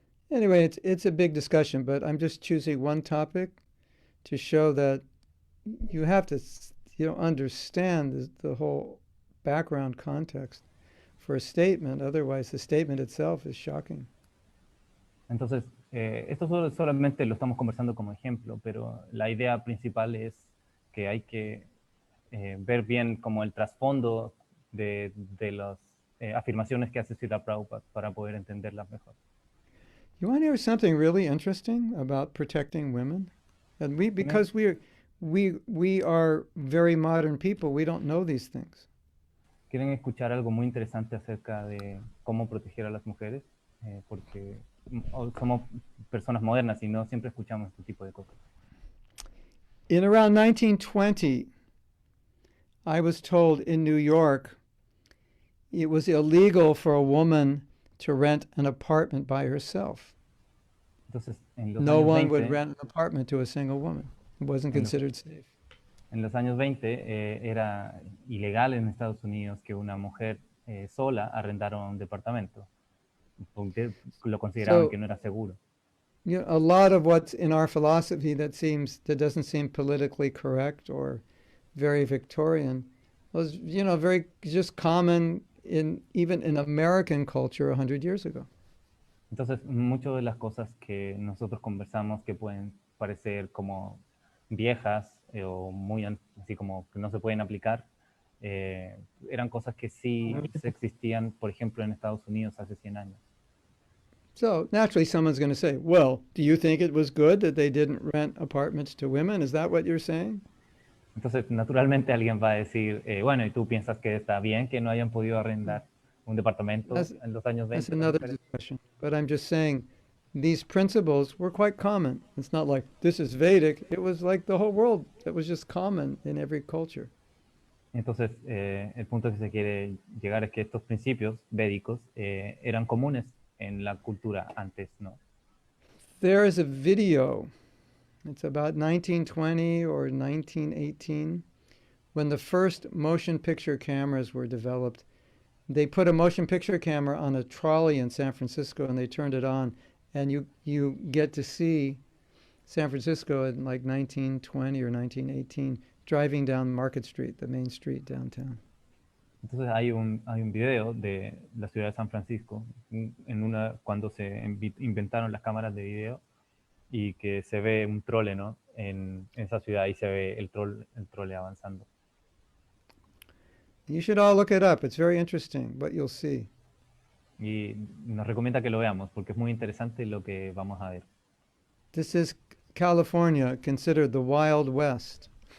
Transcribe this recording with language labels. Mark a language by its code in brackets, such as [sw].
[en] Anyway, it's a big discussion, but I'm just choosing one topic to show that you have to, understand the whole background context for a statement. Otherwise, the statement itself is shocking. [es] Entonces, esto solamente lo estamos conversando como ejemplo, pero la idea principal es que hay que ver bien como el trasfondo de las afirmaciones que hace Srila Prabhupada para poder entenderlas mejor. [en] You want to hear something really interesting about protecting women? And because we are very modern people, we don't know these things. [es] ¿Quieren escuchar algo muy interesante acerca de cómo proteger a las mujeres? Porque somos personas modernas y no siempre escuchamos este tipo de cosas. [en] In around 1920, I was told in New York it was illegal for a woman to rent an apartment by herself. [es] Entonces, en los [en] No [es] años [en] one [es] 20, [en] would rent an apartment to a single woman. It wasn't considered safe. [es] En los años 20 era ilegal en Estados Unidos que una mujer sola arrendara un departamento, porque lo consideraban que no era seguro. [en] A lot of what's in our philosophy that doesn't seem politically correct or very Victorian was, very just common even in American culture 100 years ago. [es] Entonces, muchas de las cosas que nosotros conversamos que pueden parecer como viejas o muy así como que no se pueden aplicar, eran cosas que sí existían, por ejemplo, en Estados Unidos hace 100 años. [en] So naturally someone's going to say, well, do you think it was good that they didn't rent apartments to women? Is that what you're saying? [es] Entonces, naturalmente alguien va a decir, bueno, ¿y tú piensas que está bien que no hayan podido arrendar un departamento en los años 20? [en] That's another discussion. But I'm just saying these principles were quite common. It's not like this is Vedic. It was like the whole world. It was just common in every culture. [es] Entonces, el punto que se quiere llegar es que estos principios védicos eran comunes en la cultura antes, ¿no? [en] There is a video. It's about 1920 or 1918 when the first motion picture cameras were developed. they put a motion picture camera on a trolley in San Francisco and they turned it on, and you get to see San Francisco in like 1920 or 1918 driving down Market Street, the main street downtown. [es] Entonces hay un video de la ciudad de San Francisco, cuando se inventaron las cámaras de video y que se ve un trole, ¿no? En esa ciudad y se ve el trole avanzando. [en] You should all look it up. It's very interesting what you'll see. [es] Y nos recomienda que lo veamos porque es muy interesante lo que vamos a ver. [en] This is California, considered the Wild West.